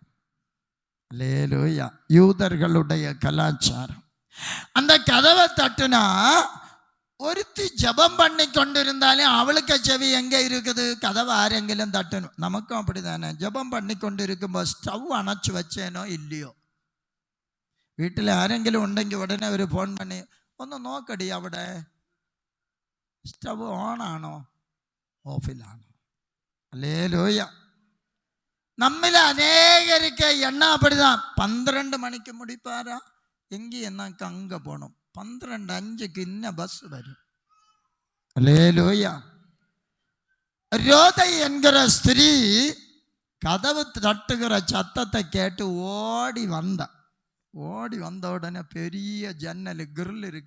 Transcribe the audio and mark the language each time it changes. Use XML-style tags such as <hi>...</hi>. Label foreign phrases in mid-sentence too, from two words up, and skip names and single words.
<ta>அல்லேலூயா. யூதர்களுடைய கலாச்சாரம். அந்த கதவை தட்டுனா ஒருத்தி ஜபம் பண்ணி கொண்டிருந்தாலே அவளுக்கு செவி எங்கே இருக்குது? கதவை ஆரெങ്കിലും தட்டணும். நமக்கும் அப்படி தானே. ஜபம் பண்ணி கொண்டு இருக்கும்போது ஸ்டவ் அணைச்சி வச்சேனோ இல்லையோ,</ta> <ml>വീട്ടിൽ ആരെങ്കിലും ഉണ്ടെങ്കിൽ ഉടനെ ഒരു ഫോൺ பண்ணி, ഒന്ന് നോക്കടി അവിടെ സ്റ്റവ് ഓണാണോ ഓഫിലാണോ.</ml> <ta>அல்லேலூயா. நம்மள அநேகருக்கு என்ன அப்படிதான், 12 மணிக்கு முடிப்பாரா, எங்கே என்னக்கு அங்கே போகணும், 12:05 இன்ன பஸ் வரும். அல்லேலூயா. ரோதை என்கிற ஸ்திரீ கதவு தட்டுகிற சத்தத்தை கேட்டு ஓடி வந்த உடனே பெரிய ஜன்னல் கிரில் இருக்கு.</ta>